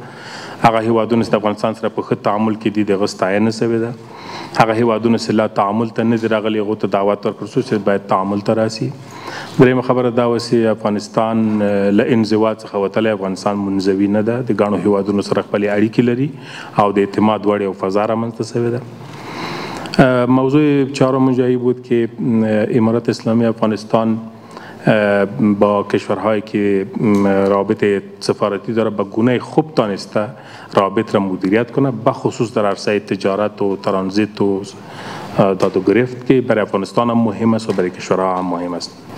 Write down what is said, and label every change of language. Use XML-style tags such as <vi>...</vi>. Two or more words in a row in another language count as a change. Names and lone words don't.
<ps>هغه هیوادونه چې د افغانستان سره په ښه تعامل کې دي د هغه ستاینه سوې ده. هغه هیوادونه چې لا تعامل ته نه دي راغلي هغو ته دعوت ورکړل شو چې باید تعامل ته راسي. درېیمه خبره دا وه چې افغانستان له انزوا څخه وتلی افغانستان منزوي نه ده، د ګڼو هیوادونو سره خپلې اړیکې لري او د اعتماد وړ یو فضا رامنځته سوې ده.</ps> <fa>موضوع چهارم جایی بود که امارت اسلامی افغانستان با کشورهایی که رابط سفارتی داره به گونه خوب تانسته رابط را مدیریت کنه، بخصوص در عرصه تجارت و ترانزیت و داد و گرفت که برای افغانستان هم مهم است و برای کشورها هم مهم است.</fa>